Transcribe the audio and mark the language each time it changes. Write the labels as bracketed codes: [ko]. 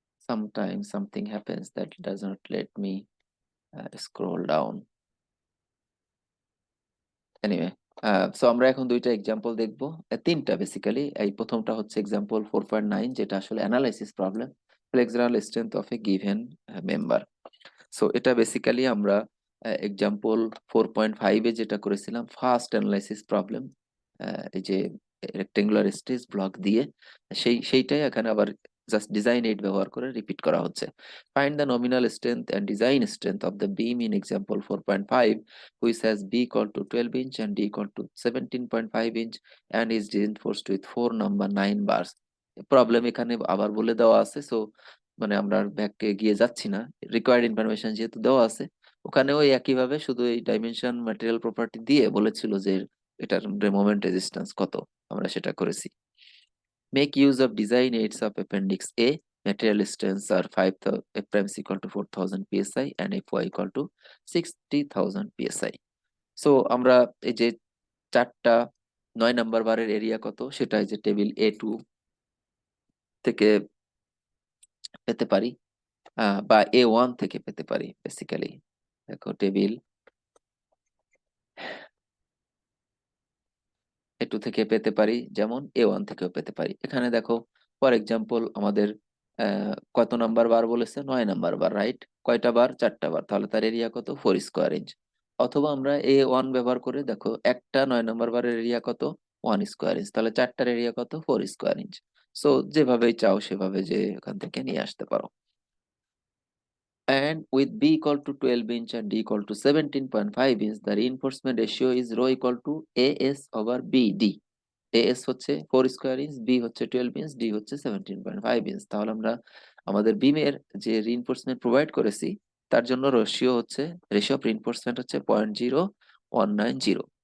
[en] Sometimes something happens that does not let me scroll down. [bn] Anyway, so আমরা এখন দুইটা example দেখবো, তিনটা বেসিক্যালি। এই প্রথমটা হচ্ছে এক্সাম্পল 4.9, যেটা আসলে analysis problem, ফ্লেক্সুরাল strength of a given member. So এটা বেসিক্যালি আমরা এক্সাম্পল 4.5-এ যেটা করেছিলাম, ফার্স্ট অ্যানালাইসিস প্রবলেম, এই যে রেক্টেঙ্গুলার স্ট্রেস ব্লক দিয়ে, সেইটাই এখানে আবার জাস্ট ডিজাইন এইড ব্যবহার করে রিপিট করা হচ্ছে। [en] Find the nominal strength and design strength of the beam in example 4.5 which has b equal to 12 inch and d equal to 17.5 inch and is reinforced with 4 number 9 bars. [bn] Problem এখানে আবার বলে দেওয়া আছে, so মানে আমরা ব্যাকে গিয়ে যাচ্ছি না, রিকোয়ার্ড ইনফরমেশন যেহেতু দেওয়া আছে। ওখানেও একইভাবে শুধু এই ডাইমেনশন ম্যাটেরিয়াল প্রপার্টি দিয়ে বলেছিল যে এটার মোমেন্ট রেজিস্ট্যান্স কত, আমরা সেটা করেছি। [en] Make use of design aids of appendix A, material strengths are 5 f prime is equal to 4000 psi and fy equal to 60,000 psi. [bn] So আমরা এই যে চারটা 9 নাম্বার বারের এরিয়া কত, সেটা এই যে টেবিল A2 থেকে পেতে পারি, বা A1 থেকে পেতে পারি বেসিক্যালি। দেখো টেবিল A2 থেকে পেতে পারি, যেমন A1 থেকেও পেতে পারি। এখানে দেখো ফর এক্সাম্পল আমাদের কত নাম্বার বার বলেছে, 9 নাম্বার বার, রাইট? কয়টা বার? 4টা বার, তাহলে তার এরিয়া কত? 4 স্কোয়ার ইঞ্চ। অথবা আমরা A1 ব্যবহার করে দেখো, একটা 9 নাম্বার বারের এরিয়া কত? 1 স্কোয়ার ইঞ্চ, তাহলে চারটার এরিয়া কত? 4 স্কোয়ার ইঞ্চ। সো যেভাবেই চাও সেভাবে যে এখান থেকে নিয়ে আসতে পারো। [en] And with B equal to 12 inch and D equal to 17.5 inch, the reinforcement ratio is rho equal to AS over BD. [bn] AS হচ্ছে 4 স্কোয়ার ইঞ্চ, B হচ্ছে 12 ইঞ্চ, D হচ্ছে 17.5 ইঞ্চ। তাহলে আমরা আমাদের বিমের যে রিইনফোর্সমেন্ট প্রোভাইড করেছি তার জন্য রেশিও অফ রিইনফোর্সমেন্ট হচ্ছে 0.0190।